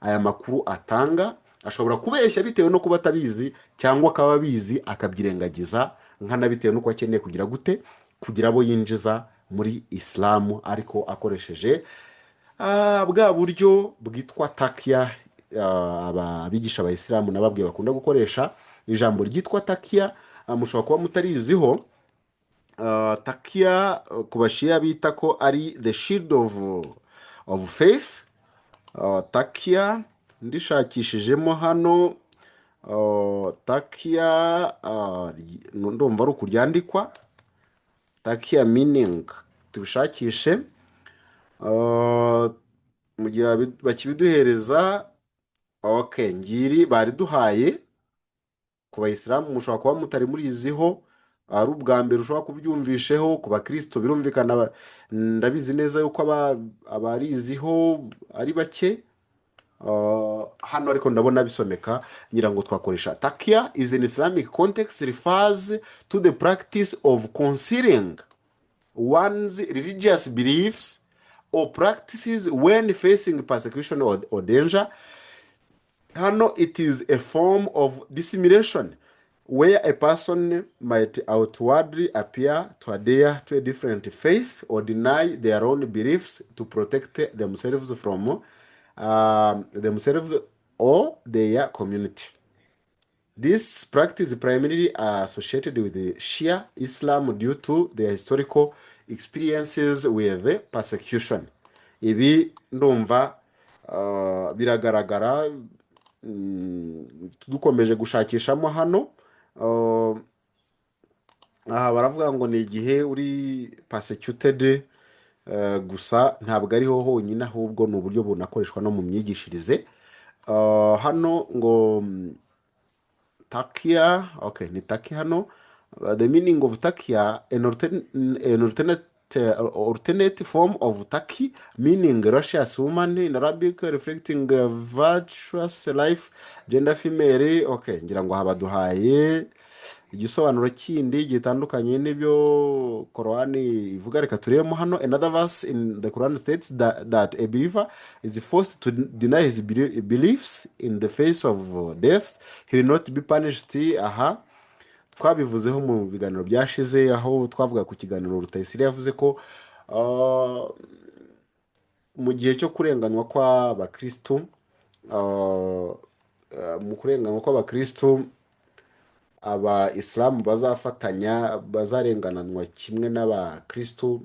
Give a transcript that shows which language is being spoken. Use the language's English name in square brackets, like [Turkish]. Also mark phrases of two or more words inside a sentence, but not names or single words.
[Kinyarwanda] Aya makuru atanga ashobora kubeshya bitewe no kuba atabizi, cyangwa akaba abizi akabyirengagiza nkana bitewe n'uko akeneye kugira gute, kugira abo yinjiza muri isilamu, ariko akoresheje bwa buryo bwitwa takiya. Abigisha abayisilamu nababwiye bakunda gukoresha ijambo ryitwa takiya. Mushobora kuba mutariziho. Takiya ku bashiya bita ko ari [English] the shield of faith. [Kinyarwanda] Takiya ndishakishijemo hano, takiya ndumva ari ukuryandikwa, takiya meaning tubishakishe. Mu gihe bakibiduhereza, okay, ngiri bari duhaye ku bayisilamu. Mushobora kuba mutari muriziho, ari ubwa mbere ushobora kubyumvisheho. Ku bakristo birumvikana, ndabizi neza yuko abariziho ari bake. Hano ariko ndabona bisomeka, ngira ngo twakoresha [English] takiya is an Islamic context refers to the practice of concealing one's religious beliefs or practices when facing persecution or danger. Hano it is a form of dissimulation where a person might outwardly appear to adhere to a different faith or deny their own beliefs to protect themselves from themselves or their community. This practice is primarily associated with the Shia Islam due to their historical experiences with persecution. [Kinyarwanda] Ibi ndumva biragaragara. Dukomeje gushakishamo hano, aha baravuga ngo ni igihe uri persecuted, gusa ntabwo ariho honyine, ahubwo ni uburyo bunakoreshwa no mu myigishirize. Hano ngo takiya, okay, ni takiya hano. [English] The meaning of takiya, an alternate form of taki, meaning righteous woman in Arabic, reflecting a virtuous life, gender female. [Kinyarwanda] Okay, ngira ngo habaduhaye igisobanuro kindi gitandukanye n'ibyo Korani ivuga. Reka turemo hano. [English] Another verse in the Quran states that a believer is forced to deny his beliefs in the face of death. He will not be punished. [Kinyarwanda] Aha twabivuzeho mu biganiro byashize, aho twavuga ku kiganiro Rutayisire yavuze ko mu gihe cyo kurenganywa kw'abakristo, mu kurenganywa kw'abakristo, abayisilamu bazafatanya, bazarengananwa kimwe n'abakristo.